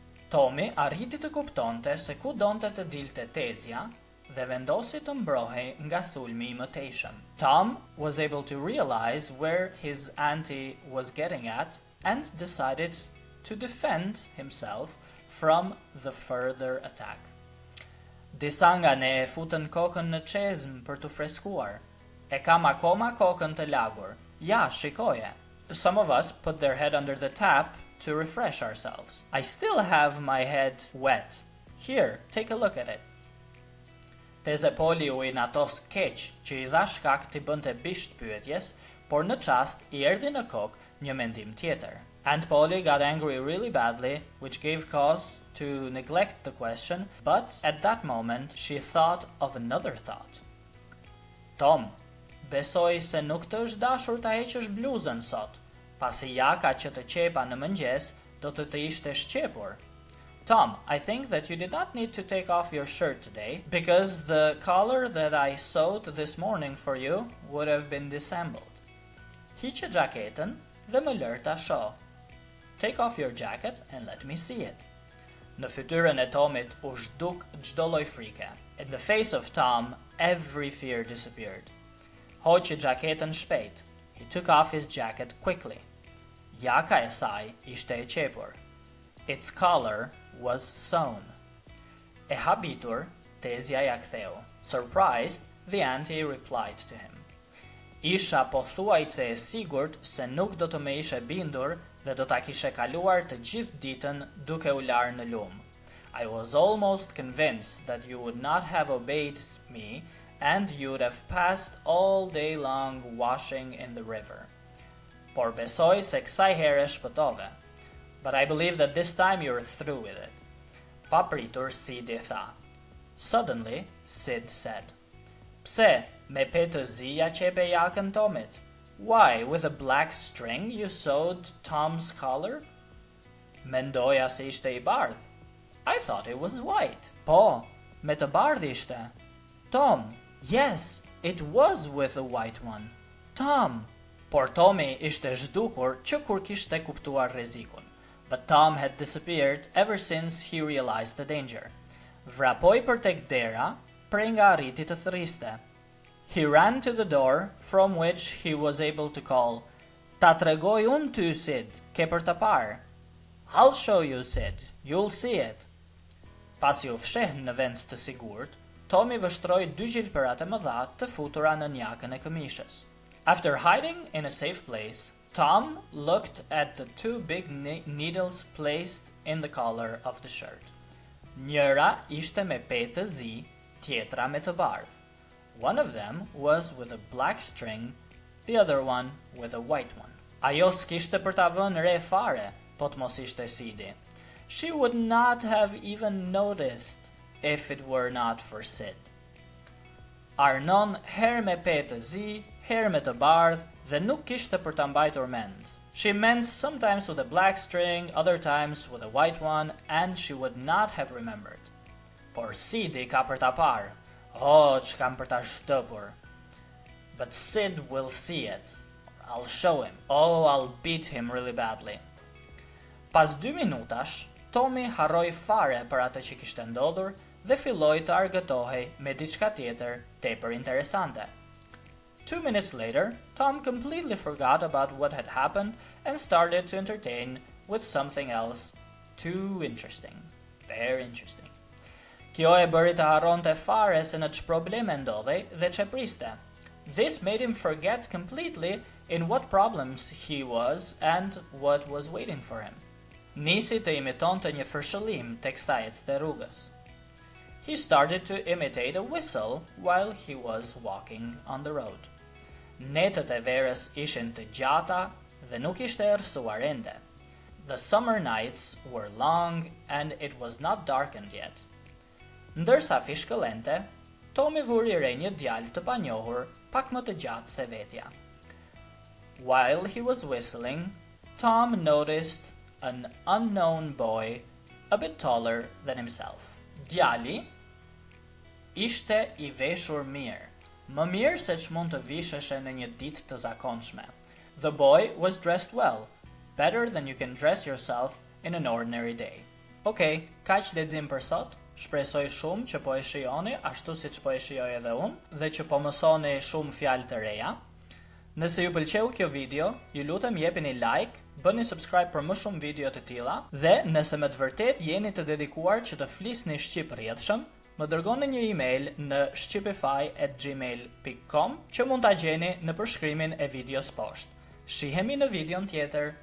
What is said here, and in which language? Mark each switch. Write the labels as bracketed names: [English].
[Albanian] Tomi arriti të kuptonte se ku donte të dilte tezja dhe vendosi të mbrohej nga sulmi I mëtejshëm. [English] Tom was able to realize where his auntie was getting at and decided to defend himself from the further attack. [Albanian] Disa nga ne futën kokën në çezm për të freskuar. E kam akoma kokën të lagur. Ja, shikoje. [English] Some of us put their head under the tap to refresh ourselves. I still have my head wet. Here, take a look at it. [Albanian] Teze Poli u inatos keq që I dha shkak t'i bënte bisht pyetjes, por në çast I erdhi në kokë një mendim tjetër. [English] Aunt Polly got angry really badly, which gave cause to neglect the question, but at that moment she thought of another thought. [Albanian] Tom, besoj se nuk të është dashur ta heqësh bluzën sot, pasi jaka që të qepa në mëngjes do të ishte shqepur. [English] Tom, I think that you did not need to take off your shirt today, because the collar that I sewed this morning for you would have been disassembled. [Albanian] Hiqe gjaketën dhe më lër ta shoh. [English] Take off your jacket and let me see it. [Albanian] Në fytyrën e Tomit u zhduk çdo lloj frike. [English] In the face of Tom, every fear disappeared. [Albanian] Hoqi gjaketën shpejt. [English] He took off his jacket quickly. [Albanian] Jaka e saj ishte e qepur. [English] Its collar was sewn. [Albanian] E habitur, tezja ja ktheu. [English] Surprised, the auntie replied to him. [Albanian] Isha pothuajse e sigurt se nuk do të më ishe bindur dhe do ta kishe kaluar të gjithë ditën duke u larë në lumë. [English] I was almost convinced that you would not have obeyed me and you would have passed all day long washing in the river. [Albanian] Por besoj se kësaj here shpëtove. [English] But I believe that this time you're through with it. [Albanian] Papritur Sid I tha. [English] Suddenly, Sid said, [Albanian] Pse, me petë zia qepe jakën Tomit? [English] Why, with a black string you sewed Tom's collar? [Albanian] Mendoja se ishte I bardh. [English] I thought it was white. [Albanian] Po, me të bardh ishte. [English] Tom, yes, it was with a white one. Tom. [Albanian] Por Tomi ishte zhdukur që kur kishte kuptuar rrezikun. [English] But Tom had disappeared ever since he realized the danger. [Albanian] Vrapoi për tek dera, prej nga arriti të thëriste. [English] He ran to the door, from which he was able to call, [Albanian] Ta tregoj unë ty, Sid, ke për të parë. [English] I'll show you, Sid, you'll see it. [Albanian] Pasi u fsheh në vend të sigurt, Tomi vështroi dy gjilpërat e mëdha të futura në njakën e këmishës. [English] After hiding in a safe place, Tom looked at the two big needles placed in the collar of the shirt. [Albanian] Njëra ishte me petë të zi, tjetra me të bardh. [English] One of them was with a black string, the other one with a white one. [Albanian] Ajo s'kishte për ta vënë re fare, po të mos ishte Sidi. [English] She would not have even noticed if it were not for Sid. [Albanian] Arnon her me pe të zi, her me të bardh, dhe nuk kishte për ta mbajtur mend. [English] She meant sometimes with a black string, other times with a white one, and she would not have remembered. [Albanian] Por Sidi ka për ta parë. Oh, që kam për ta shtëpur. [English] But Sid will see it. I'll show him. Oh, I'll beat him really badly. [Albanian] Pas 2 minutash, Tomi harroi fare për atë që kishte ndodhur dhe filloi të argëtohej me diçka tjetër tepër interesante. [English] 2 minutes later, Tom completely forgot about what had happened and started to entertain with something else too interesting. Very interesting. [Albanian] Kjo e bëri të harronte fare se në ç'probleme probleme ndodhej dhe ç'e priste. [English] This made him forget completely in what problems he was and what was waiting for him. [Albanian] Nisi të imitonte një fërshëllim teksa ecte rrugës. [English] He started to imitate a whistle while he was walking on the road. [Albanian] Netët e verës ishin të gjata dhe nuk ishte errësuar ende. [English] The summer nights were long and it was not darkened yet. [Albanian] Ndërsa fishkëllente, Tomi vuri re një djalë të panjohur, pak më të gjatë se vetja. [English] While he was whistling, Tom noticed an unknown boy a bit taller than himself. [Albanian] Djali ishte I veshur mirë, më mirë se ç'mund të visheshe në një ditë të zakonshme. [English] The boy was dressed well, better than you can dress yourself in an ordinary day. [Albanian] Okej, kaq lexim për sot. Shpresoj shumë që po e shijoni ashtu siç po e shijoj edhe unë dhe që po mësoni shumë fjalë të reja. Nëse ju pëlqeu kjo video, ju lutem jepini like, bëni subscribe për më shumë video të tilla dhe nëse me të vërtet jeni të dedikuar që të flisni shqip rrjedhshëm, më dërgoni një email në shqipify@gmail.com që mund ta gjeni në përshkrimin e videos poshtë. Shihemi në videon tjetër.